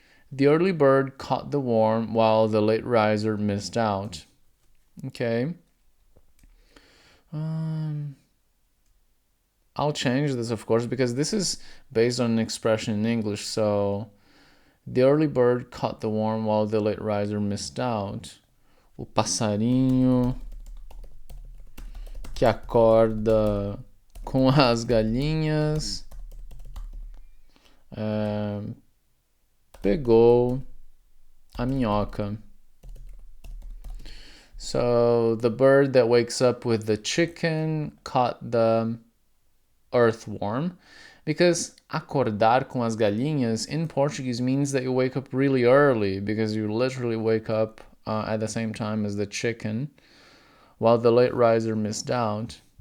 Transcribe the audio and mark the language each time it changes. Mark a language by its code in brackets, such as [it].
[en] The early bird caught the worm while the late riser missed out. Okay. I'll change this, of course, because this is based on an expression in English. So, the early bird caught the worm while the late riser missed out. [pt] O passarinho que acorda com as galinhas pegou a minhoca. [en] So, the bird that wakes up with the chicken caught the earthworm, because [pt] acordar com as galinhas [en] in Portuguese means that you wake up really early, because you literally wake up at the same time as the chicken, while the late riser missed out.